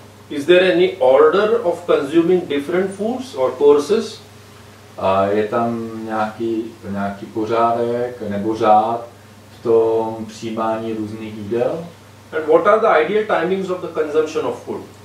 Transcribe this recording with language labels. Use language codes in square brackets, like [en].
[en] Is there any order of consuming different foods or courses? [cs] A je tam nějaký pořádek nebo řád v tom přijímání různých jídel? [en] And what are the ideal timings of the consumption of food?